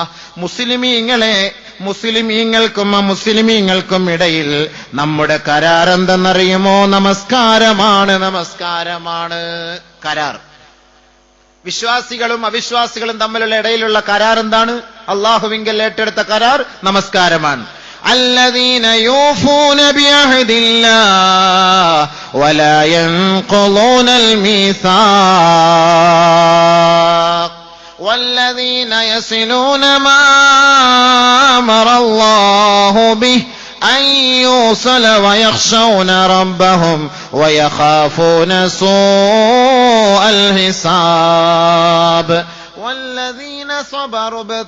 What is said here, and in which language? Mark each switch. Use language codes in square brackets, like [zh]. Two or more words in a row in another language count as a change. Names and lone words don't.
[ml] മുസ്ലിമീങ്ങൾക്കും അമുസ്ലിമീങ്ങൾക്കും ഇടയിൽ നമ്മുടെ കരാർ എന്തെന്നറിയുമോ? നമസ്കാരമാണ് കരാർ. വിശ്വാസികളും അവിശ്വാസികളും തമ്മിലുള്ള ഇടയിലുള്ള കരാർ എന്താണ്? അല്ലാഹുവിങ്കൽ ഏറ്റെടുത്ത കരാർ നമസ്കാരമാണ്. [ar] الذين يوفون بعهد الله ولا ينقضون الميثاق والذين يصلون ما أمر الله به أن يوصل ويخشون ربهم ويخافون سوء الحساب والذين صبروا